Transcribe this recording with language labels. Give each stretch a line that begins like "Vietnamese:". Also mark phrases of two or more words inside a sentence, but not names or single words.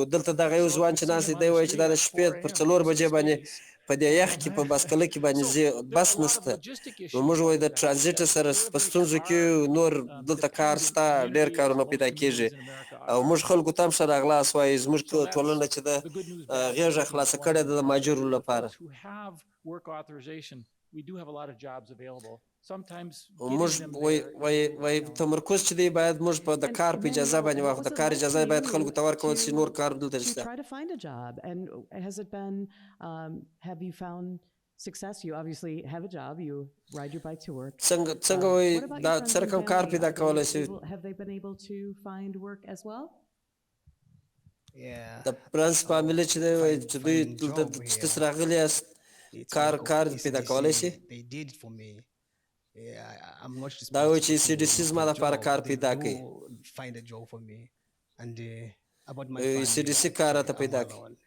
Pashto: دلته دغه یو ځوان چې ناست دی دی وایي چې دا د شپې پر 4 بجې باندې په دې یخ کې په باسکله کې باندې ځي بس نشته. نو موږ وایي د ترانزیت سره په ستونزو کې نور دلته کار شته ډېر کارونه پیدا کېږي او موږ خلکو ته هم ښه راغلاست وایي. زموږ ټولنه چې ده غېږه خلاصه کړې ده د مهاجرو لپاره.
English: We do have a lot of jobs available. Sometimes
Pashto: موږ وایي تمرکز چې دی باید موږ په د کار په اجازه باندې واخلو. د کار اجازه باید خلکو ته ورکول شي نور کار دلته شته.
English: Try to find a job, and has it been have you found success? You obviously have a job, you ride your bike to work.
Pashto: څنګه وایي دا سره کوم کار پیدا کولی شي؟
English: Have they been able to find work as well?
Pashto: د فرانس فامیلی چې دی وایي چې دوی دلته چې تاسو راغلي یاست کار پیدا کولی شي؟ دا وایي چې CDC زما لپاره کار پیدا کړي. CDC کار راته پیدا کړي.